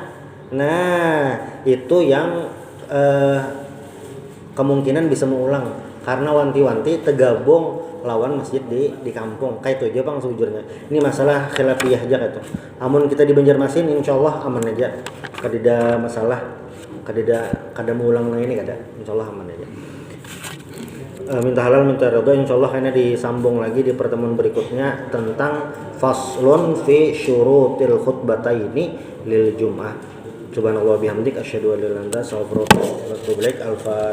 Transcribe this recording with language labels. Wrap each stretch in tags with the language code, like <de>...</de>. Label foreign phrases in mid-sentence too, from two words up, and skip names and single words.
<bjn>Nah, itu yang kemungkinan bisa mengulang karena wanti-wanti tergabung lawan masjid di kampung. Kayak itu aja Bang sejujurnya. Ini masalah khilafiyah aja kayak itu. Amun kita di Banjarmasin insyaallah aman aja. Kadida masalah, kada mengulang lagi ini kada.</bjn> <id>Insyaallah aman aja. Minta halal minta ridha insyaallah karena disambung lagi di pertemuan berikutnya tentang</id> <ar>فصل في شروط الخطبتين للجمعة. سبحان الله بحمدك أشهد أن لا إله إلا أنت أستغفرك وأتوب إليك.</ar>